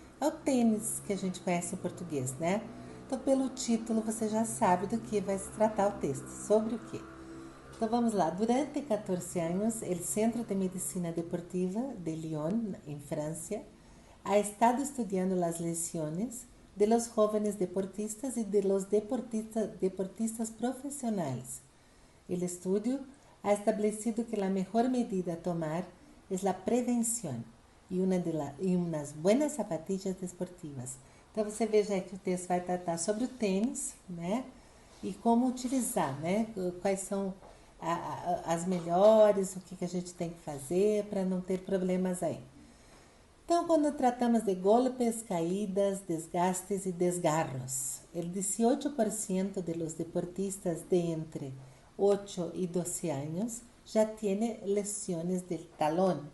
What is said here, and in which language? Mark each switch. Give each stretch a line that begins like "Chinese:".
Portuguese: É o tênis que a gente conhece em português, né? Então, pelo título, você já sabe do que vai se tratar o texto, sobre o quê? Então, vamos lá.
Spanish: Durante 14 anos, o Centro de Medicina Deportiva de Lyon, en Francia, ha estado estudiando las lesiones de los jóvenes deportistas y de los deportistas profesionales. El estudio ha establecido que la mejor medida a tomar es la prevención y unas buenas zapatillas desportivas.
Portuguese: Então, você veja aí que o texto vai tratar sobre o tênis, né? E como utilizar, né? Quais são as melhores, o que a gente tem que fazer para não ter problemas aí.
Spanish: Então, quando tratamos de golpes, caídas, desgastes y desgarros, el 18% de los deportistas de entre 8 y 12 años ya tiene lesiones del talón.